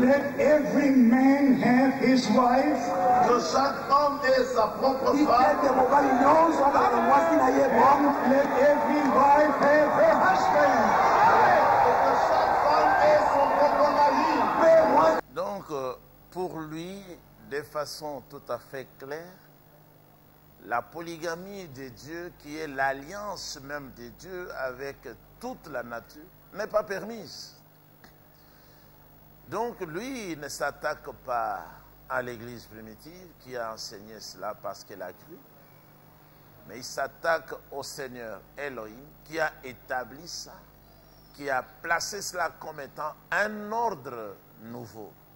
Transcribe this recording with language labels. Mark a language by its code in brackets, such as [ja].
[en] let every man have his wife, [fr] que chaque homme ait sa propre femme, [en] let every wife have her husband. [fr] que chaque femme ait son propre mari. Donc, pour lui, de façon tout à fait claire, la polygamie de Dieu, qui est l'alliance même de Dieu avec toute la nature, n'est pas permise. Donc, lui, il ne s'attaque pas à l'Église primitive qui a enseigné cela parce qu'elle a cru, mais il s'attaque au Seigneur Elohim qui a établi ça, qui a placé cela comme étant un ordre nouveau.